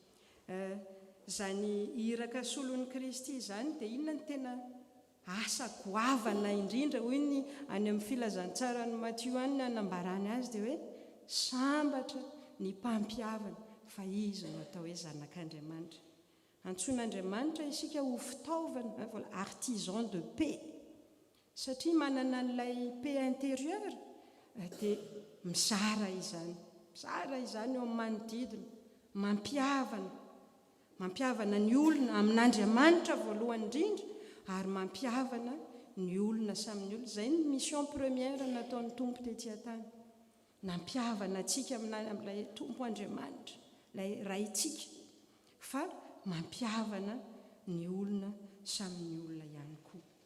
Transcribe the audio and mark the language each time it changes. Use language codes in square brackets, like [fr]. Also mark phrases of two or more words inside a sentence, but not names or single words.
[mg] zany iraka solon'ny Kristy zany dia inona ny tena asa goavana indrindra hoy ny any amin'ny filazantsara ny Matthieu any anambarany azy dia hoe sambatra ny mpampiavana fa izy no atao hoe zanak'Andriamanitra antsoin'Andriamanitra isika ho fitaovana [fr] voilà artisan de paix [mg] satria manana n'ilay [fr] paix intérieure [mg] dia mizara izany eo amin'ny manodidina mampiavana ny olona amin'Andriamanitra voalohany indrindra ary mampiavana ny olona samin'ny olona izay ny [fr] mission première [mg] nataon'ny tompo tetỳ tany nampiavana antsika amin'ilay tompo Andriamanitra ilay raintsika fa mampiavana ny olona samin'ny olona ihany koa